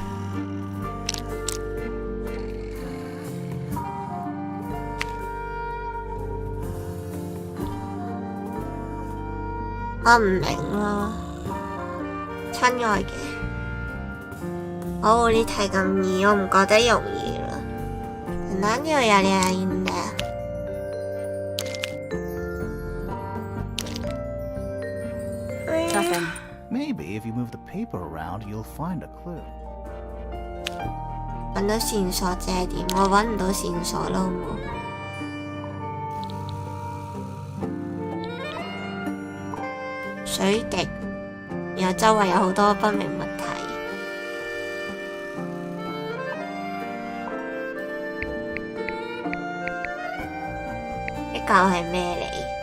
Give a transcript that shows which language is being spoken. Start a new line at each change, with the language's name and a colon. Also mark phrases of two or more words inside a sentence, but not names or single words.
Cantonese: 我唔明咯，親愛嘅，我呢題咁易，我唔覺得容易啦。
Japanese: 何をやりゃいいんだ。
English: Nothing. Maybe if you move the paper around, you'll find a clue.
Cantonese: 揾到線索即係點？我揾唔到線索咯，好冇？水滴，然後周圍有好多不明物體。呢嚿係咩嚟？